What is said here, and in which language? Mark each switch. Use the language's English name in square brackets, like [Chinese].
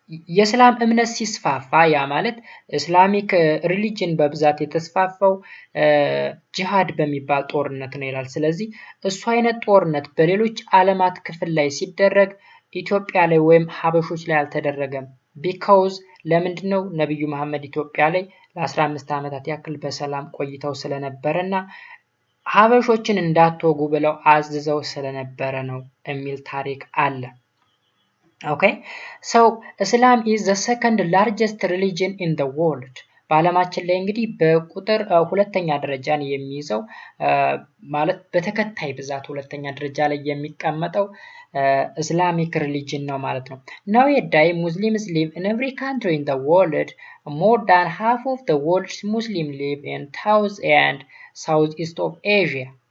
[Amharic] የእስላም እምነት ሲስፋፋ ያ ማለት ኢስላሚክ ሪሊጅን በብዛት የተስፋፋው ጂሃድ በሚባል ጦርነት ነው ይላል። ስለዚህ እሱ አይነት ጦርነት በሌሎች ዓለማት ክፍል ላይ ሲደረግ ኢትዮጵያ ላይ ወይም ሀበሾች ላይ አልተደረገም። ቢካውዝ ለምንድነው? ነብዩ መሐመድ ኢትዮጵያ ላይ ለ15 ዓመታት ያክል በሰላም ቆይተው ስለነበረና ሀበሾችን እንዳትወጉ ብለው አዝዘው ስለነበረ ነው የሚል ታሪክ አለ። [English] Okay, so Islam is the second largest religion in the world. [Amharic] በዓለማችን ላይ እንግዲህ በቁጥር ሁለተኛ ደረጃን የሚይዘው ማለት በተከታይ ብዛት ሁለተኛ ደረጃ ላይ የሚቀመጠው Islamic religion ነው ማለት ነው። [English] Nowadays, Muslims live in every country in the world. More than half of the world's Muslims live in South and Southeast of Asia.